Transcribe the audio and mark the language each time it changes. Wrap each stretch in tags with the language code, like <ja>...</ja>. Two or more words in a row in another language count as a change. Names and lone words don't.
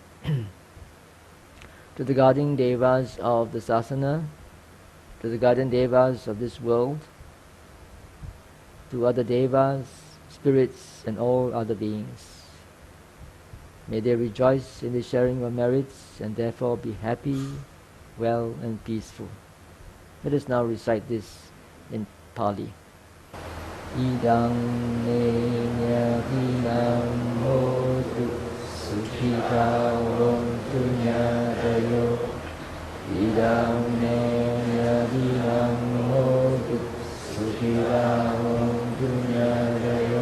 <en>to the garden devas of the Sasana, to the garden devas of this world, to other devas, spirits and all other beings. May they rejoice in the sharing of merits and therefore be happy, well and peaceful. Let us now recite this in Pali.</en> <pi>Idang nenyadinam hotu sukhitawam tunyadayo. Idang nenyadinam hotu sukhitawam tunyadayo.</pi>